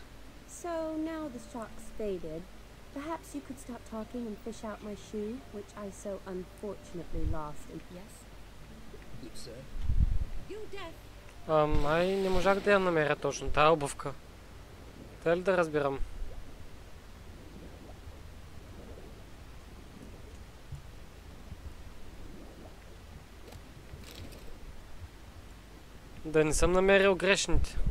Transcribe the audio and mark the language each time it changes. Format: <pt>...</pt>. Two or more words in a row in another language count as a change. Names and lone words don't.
<en>So now the shock's faded. Perhaps you could stop talking and fish out my shoe, which I so unfortunately lost. And yes? Yes, sir. You deaf.</en> <bg>Ай не можах да я намеря точно тая обувка. Те ли да разбирам? Да не съм намерил грешните.</bg>